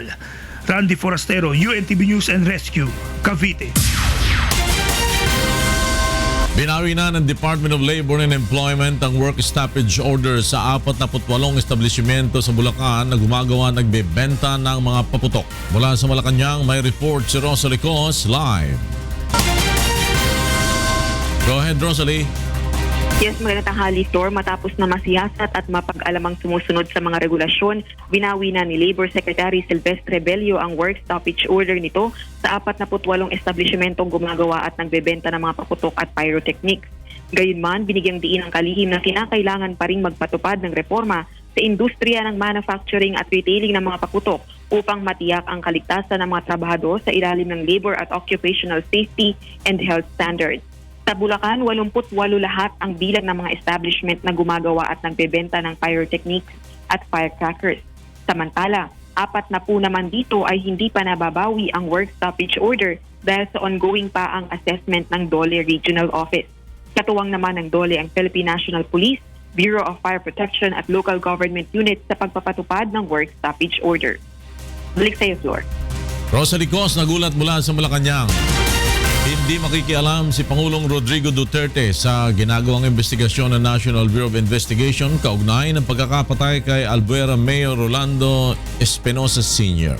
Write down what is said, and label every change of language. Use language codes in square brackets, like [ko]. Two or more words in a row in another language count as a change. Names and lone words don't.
[tl] Randy Forastero, UNTV News and Rescue, Cavite. Binawi na ng Department of Labor and Employment ang [en] work stoppage order [tl] sa 48 establishmento sa Bulacan na gumagawa nagbebenta ng mga paputok. Mula sa Malacanang, may report si Rosalie Cos live. [en] Go ahead, Rosalie. Yes, [tl] magandang tanghali, Store. Matapos na masiyasat at mapag-alamang sumusunod sa mga regulasyon, binawi na ni Labor Secretary Silvestre Bello ang [en] work stoppage order [tl] nito sa 48 establishmentong gumagawa at nagbebenta ng mga paputok at pyrotechnics. Gayunman, binigyang diin ang kalihim na kinakailangan pa ring magpatupad ng reforma sa industriya ng manufacturing at retailing ng mga paputok upang matiyak ang kaligtasan ng mga trabahador sa ilalim ng labor at [en] occupational safety and health standards. [tl] Sa Bulacan, 88 lahat ang bilang ng mga establishment na gumagawa at nagbebenta ng pyrotechnics at firecrackers. Samantala, 40 naman dito ay hindi pa nababawi ang [en] work stoppage order [tl] dahil sa ongoing pa ang assessment ng DOLE Regional Office. Katuwang naman ng DOLE ang Philippine National Police, Bureau of Fire Protection at local government units sa pagpapatupad ng [en] work stoppage order. [tl] Balik sa iyo, Flor. Rosalie Cos, nagulat mula sa Malacanang. Hindi makikialam si Pangulong Rodrigo Duterte sa ginagawang investigasyon ng National Bureau of Investigation kaugnay ng pagkakapatay kay Albuera Mayor Rolando Espinosa Sr.